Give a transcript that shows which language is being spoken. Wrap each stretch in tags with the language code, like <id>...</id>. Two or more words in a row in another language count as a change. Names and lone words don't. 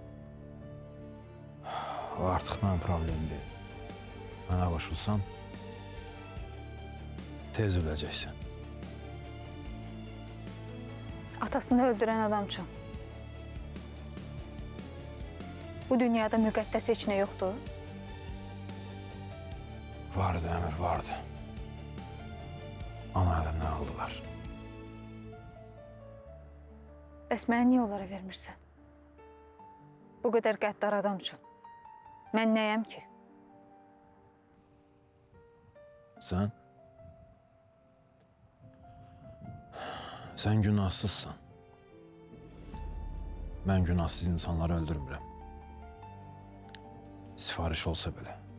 <tr>O artık benim problemim değil. Bana koşulsan tez öleceksin. Atasını öldüren adam için.</tr> <az>Bu dünyada müqəddəs heç nə yoxdur.</az> <tr>Vardı Emir, vardı. Ama elimden aldılar.</tr> <az>Bəs mənə niyə onlara vermirsən? Bu qədər qəddar adam üçün. Mən nəyəm ki?</az> <tr>Sen günahsızsan. Ben günahsız insanları öldürmürəm. Sifariş olsa bile.</tr>